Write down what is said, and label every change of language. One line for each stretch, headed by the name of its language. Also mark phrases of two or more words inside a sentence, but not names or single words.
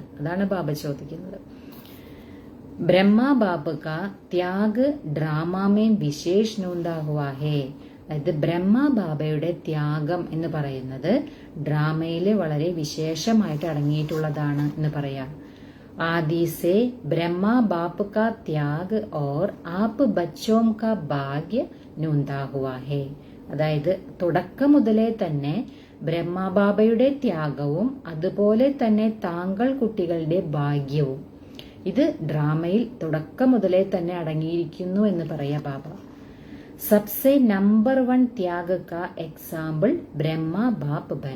Malayalam: അതാണ് ബാബ ചോദിക്കുന്നത്.
Hindi: ब्रह्मबाबा का त्याग ड्रामामें विशेष नूंधा हुआ है.
Malayalam: അതായത് ബ്രഹ്മബാബയുടെ ത്യാഗം എന്ന് പറയുന്നത് ഡ്രാമയില് വളരെ വിശേഷമായിട്ട് അടങ്ങിയിട്ടുള്ളതാണ് എന്ന് പറയാം.
Hindi: आदि से ब्रह्मा बाप का त्याग और आप बच्चों का भाग्य नूंदा हुआ है.
Malayalam: അതായത് തുടക്കം മുതലേ തന്നെ ബ്രഹ്മബാബയുടെ ത്യാഗവും അതുപോലെ തന്നെ താങ്കൾ കുട്ടികളുടെ ഭാഗ്യവും ഇത് ഡ്രാമയിൽ തുടക്കം മുതലേ തന്നെ അടങ്ങിയിരിക്കുന്നു എന്ന് പറയാ ബാബ.
Hindi: सबसे नंबर 1 त्याग का एग्जाम्पल ब्रह्मा बाप बना.